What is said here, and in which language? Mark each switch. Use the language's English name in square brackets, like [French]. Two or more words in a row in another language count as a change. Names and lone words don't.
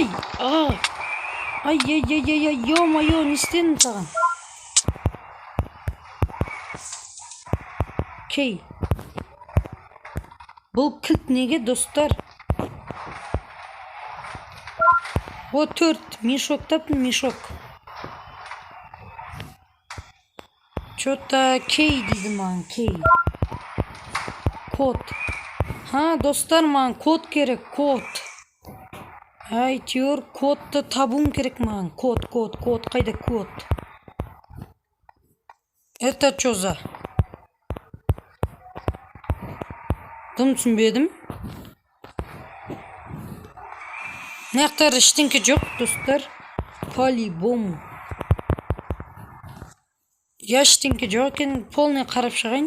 [Kazakh] Ай, ё-моё, не істедім саған? Кей. Бұл кілт неге, достар? О, 4 мешок таптым, мешок. Что-то кей дейді маған, кей. Код. Достар, маған код керек, код. Әйтеуір кодты табуым керек маған. Код. Қайда код? [Russian] Это что за? [Kazakh] Дым түсінбедім. Нақтар ештеңке жоқ, достар. [Russian] По-любому. [Kazakh] Я ештеңке жоқ екен, полный қарап шығайын.